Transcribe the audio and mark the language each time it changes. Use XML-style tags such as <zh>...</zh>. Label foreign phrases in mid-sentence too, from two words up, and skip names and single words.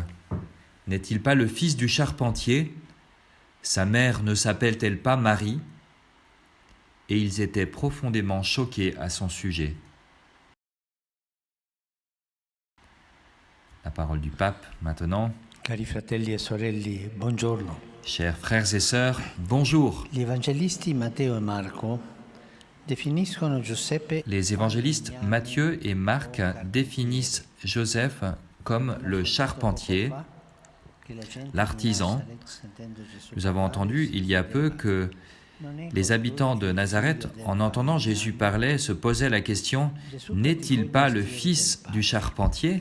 <fr>N'est-il pas le fils du charpentier ? Sa mère ne s'appelle-t-elle pas Marie ?» Et ils étaient profondément choqués à son sujet. La parole du pape maintenant.</fr> <it>Cari fratelli e sorelle, buongiorno.</it> <fr>Chers frères et sœurs, bonjour.</fr> <it>Gli evangelisti Matteo e Marco definiscono Giuseppe.</it> <fr>Les évangélistes Matthieu et Marc définissent Joseph comme le charpentier, l'artisan. Nous avons entendu il y a peu que les habitants de Nazareth, en entendant Jésus parler, se posaient la question « N'est-il pas le fils du charpentier ?»</fr>